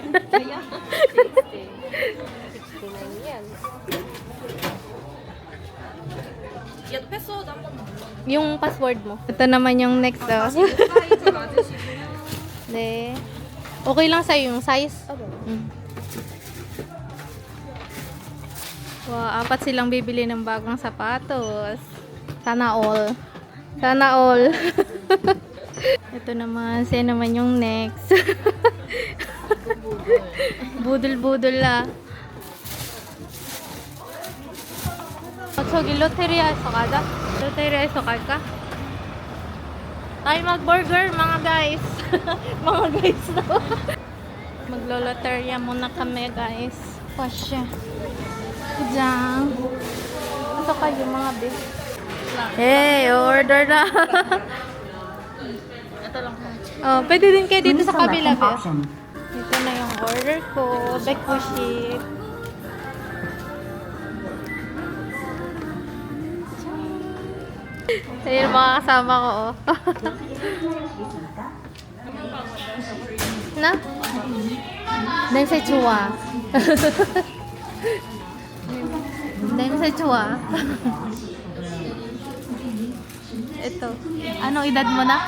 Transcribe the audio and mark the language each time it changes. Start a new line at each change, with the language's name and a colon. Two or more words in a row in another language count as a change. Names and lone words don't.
Korean: 얘도 패스워드 한 번만.
Filipino: Yung
English: password mo.
Filipino: Ito naman yung next. Oh.
Korean: 사이즈 맞으시고요. 네.
Filipino: Okay lang sa'yo yung size? Wow, 4 silang bibili ng bagong sapatos.
English: Sana all. Sana all.
Filipino: Ito naman, siya naman yung next. Budol-budol la.
Korean: 저기 로테리아에서 가자. 로테리아에서 갈까?
Filipino: Tayo mag-burger, mga guys. Mga guys daw. Maglo-loteria muna kami, guys. Pasya. Diyan. Ito kayo, mga bis. Hey, order na. Ito lang. Oh, pwede din kayo dito sa kabila, bis. Ito na yung order ko. Backpushit. Ayun mga kasama ko, oh. Na?
Korean: 냄새 좋아. 냄새 좋아.
Filipino: Ito. Ano edad mo na?